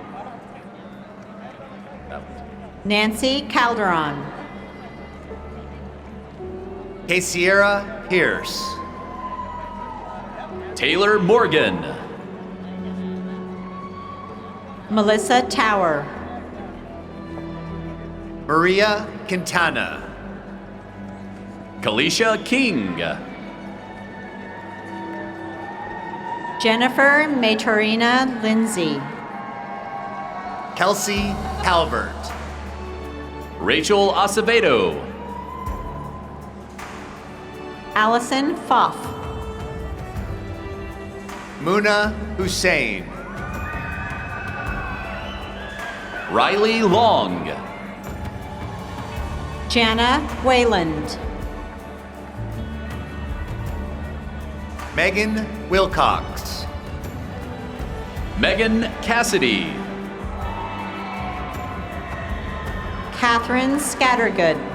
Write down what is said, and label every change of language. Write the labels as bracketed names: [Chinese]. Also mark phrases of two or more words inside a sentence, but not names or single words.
[English] Nancy Calderon. Sierra Pierce. Taylor Morgan. Melissa Tower. Maria Quintana. Kalisha King. Jennifer Maturina Lindsay. Kelsey Calvert. Rachel Acevedo. Allison Foff. Muna Hussein. Riley Long. Jana Wayland. Megan Wilcox. Megan Cassidy. Catherine Scattergood.